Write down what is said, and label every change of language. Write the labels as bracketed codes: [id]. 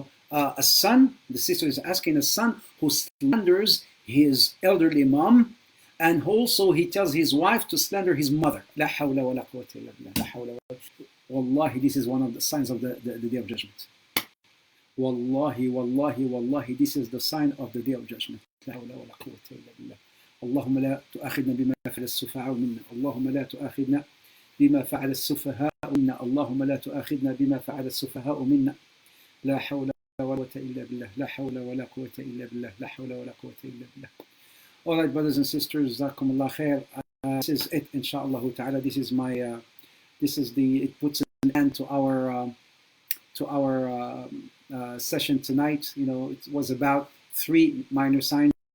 [en] A son, the sister is asking a son who slanders his elderly mom, and also he tells his wife to slander his mother. [ar] La hawla wa la quwwata illa billah. La hawla wa la. Wallahi, [en] this is one of the signs of the day of judgment. Wallahi, wallahi, wallahi, this is the sign of the day of judgment. [ar] La hawla wa la quwwata illa billah. اللهم لا تؤاخذنا بما فعل السفهاء منا اللهم لا تؤاخذنا بما فعل السفهاء منا اللهم لا تؤاخذنا بما فعل السفهاء منا لا حول ولا قوة إلا بالله لا حول ولا قوة إلا بالله لا حول ولا قوة إلا بالله. [en] All right, brothers and sisters, [ar] جزاكم الله خير. [en] This is it, inshallah ta'ala. This is my it puts an end to our session tonight. It was about 3 minor signs.